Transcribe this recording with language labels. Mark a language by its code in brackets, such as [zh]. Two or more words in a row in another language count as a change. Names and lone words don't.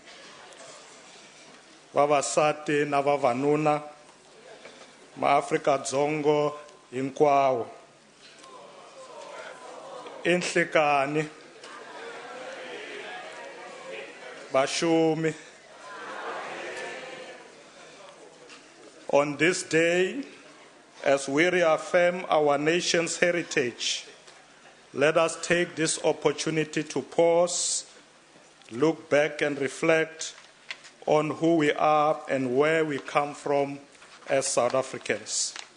[ts] vavasati na vavanuna maAfrika-Dzonga hinkwawo enhlekani vaxumi. [en] On this day, as we reaffirm our nation's heritage, let us take this opportunity to pause, look back and reflect on who we are and where we come from as South Africans.